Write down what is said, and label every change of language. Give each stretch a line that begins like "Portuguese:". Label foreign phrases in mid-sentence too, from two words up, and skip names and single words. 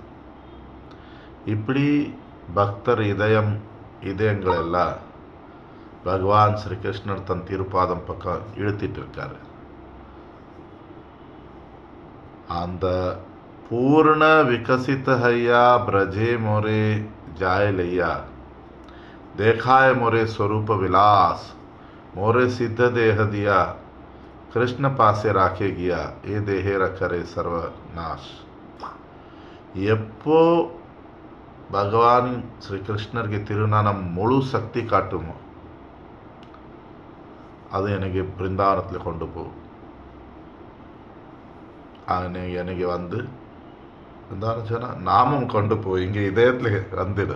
Tamil: இப்படி பக்தர் இதயங்களெல்லாம் பகவான் ஸ்ரீகிருஷ்ணர் தன் திருப்பாதம் பக்கம் இழுத்திட்டு இருக்காரு.
Bangla: அந்த পূর্ণ বিকশিত হৈয়া ব্রজে মোরে যায় লৈয়া দেখায় মোরে স্বরূপ বিলাস মোরে সিদ্ধ দেহ দিয়া কৃষ্ণ পাশে রাখে গয়া যে দেহের করে সর্বনাশ.
Tamil: எப்போ பகவான் ஸ்ரீ கிருஷ்ணருக்கு திருநாமம் முழு சக்தி காட்டுமோ அது எனக்கு பிருந்தாவனத்தில் கொண்டு போகும். எனக்கு வந்து பிருந்தாவனம் சொன்னால் நாமம் கொண்டு போய் இங்கே இதயத்தில் வந்துடும்.